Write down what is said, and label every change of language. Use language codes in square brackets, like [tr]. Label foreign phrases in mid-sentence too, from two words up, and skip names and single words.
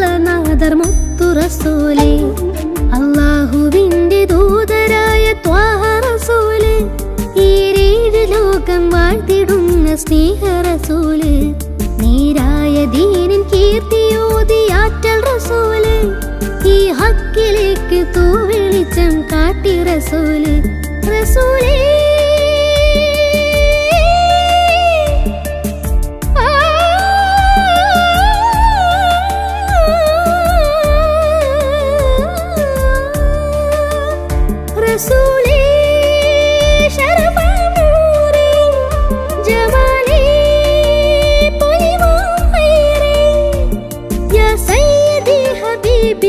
[ml] നാദർ മുത്തു റസൂലേ അല്ലാഹുവിന്റെ ദൂതരായ ത്വാഹ റസൂല് ഈരേഴ് ലോകം വാഴ്ത്തിടുന്ന സ്നേഹ റസൂല് നേരായ ദീനിൻ കീർത്തിയോതിയാറ്റൽ റസൂല് ഈ ഹക്കിലേക്ക് തൂവെളിച്ചം കാട്ടി റസൂല് റസൂലേ [ar] رسولي شرف نوري جمالي طيب خيري يا سيدي حبيبي